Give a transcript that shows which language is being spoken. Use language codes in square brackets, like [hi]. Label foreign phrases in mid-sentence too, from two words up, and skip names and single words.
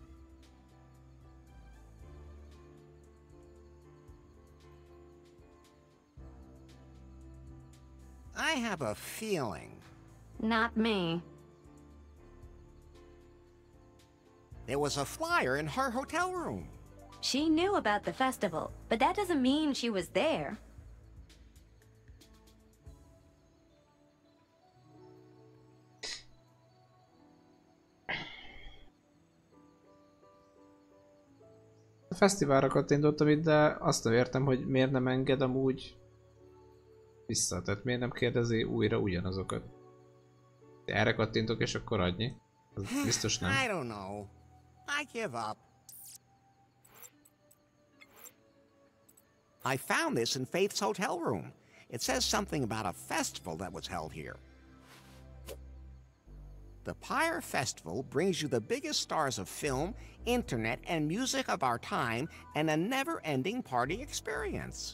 [en] I have a feeling. Not me. There was a flyer in her hotel room. She knew about the festival, but that doesn't mean she was there. [hu] A fesztiválra kattintottam itt, de azt nem értem, hogy miért nem enged amúgy vissza. Tehát miért nem kérdezi újra ugyanazokat. Erre kattintok és akkor adni. Az biztos nem. [en] I don't know. I give up. I found this in Faith's hotel room. It says something about a festival that was held here. The Pyre Festival brings you the biggest stars of film, internet, and music of our time, and a never-ending party experience.